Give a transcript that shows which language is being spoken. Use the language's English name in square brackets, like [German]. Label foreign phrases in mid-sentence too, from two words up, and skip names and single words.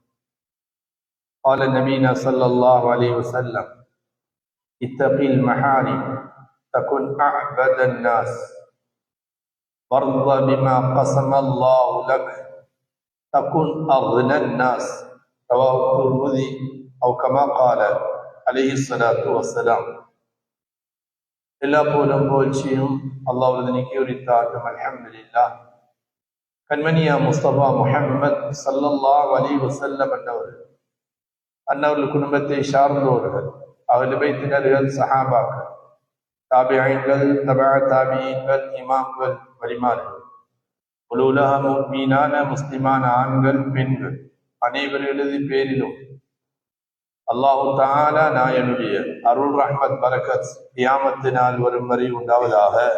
[Arabic] قال نبينا صلى الله عليه وسلم اتق المحارم تكن أعبد الناس وارض بما قسم الله لك تكن أغنى الناس. رواه الترمذي أو كما قال عليه الصلاة والسلام. [Tamil] எல்லா போலும் புகழ்ச்சியும் அல்லாஹ்வுக்கு உரித்தாகும். அல்ஹம்துலில்லாஹ். கண்மணியா முஸ்தபா முஹம்மத் [Arabic] صلى الله عليه وسلم [Tamil] அன்னவர்கள் குடும்பத்தை சார்ந்தவர்கள், அஹ்லு பைத்தினர்கள், சஹாபாக்கள், தாபிஈன்கள், தபஅ தாபிஈன்கள், இமாம்கள், வலிமார்கள், உலக முஃமினான முஸ்லிமான ஆண்கள், பெண்கள் அனைவர்களது பேரிலும் [Arabic] الله تعالى [Tamil] நாயனுடைய அருள் ரஹ்மத் பரக்கத் கியாமத்து நாள் வரும் வரை உண்டாவதாக.